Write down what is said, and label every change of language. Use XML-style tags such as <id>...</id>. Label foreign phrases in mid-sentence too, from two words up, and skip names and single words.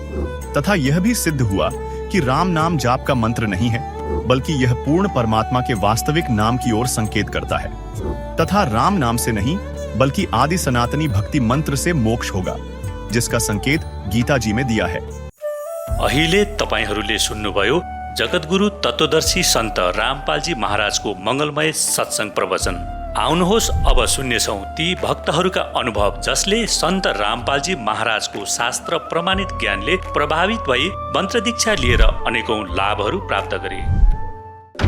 <hi>तथा यह भी सिद्ध हुआ कि राम नाम जाप का मंत्र नहीं है, बल्कि यह पूर्ण परमात्मा के वास्तविक नाम की ओर संकेत करता है। तथा राम नाम से नहीं, बल्कि आदि सनातनी भक्ति मंत्र से मोक्ष होगा, जिसका संकेत गीता जी में दिया है।</hi> <ne>अहिले तपाईहरूले सुन्नुभयो जगतगुरु तत्वदर्शी सन्त रामपालजी महाराजको मंगलमय सत्संग प्रवचन। आउनुहोस् अब सुन्नेछौँ ती भक्तहरूका अनुभव जसले सन्त रामपालजी महाराजको शास्त्र प्रमाणित ज्ञानले प्रभावित भई मन्त्र दीक्षा लिएर अनेकौं लाभहरू प्राप्त गरे।</ne>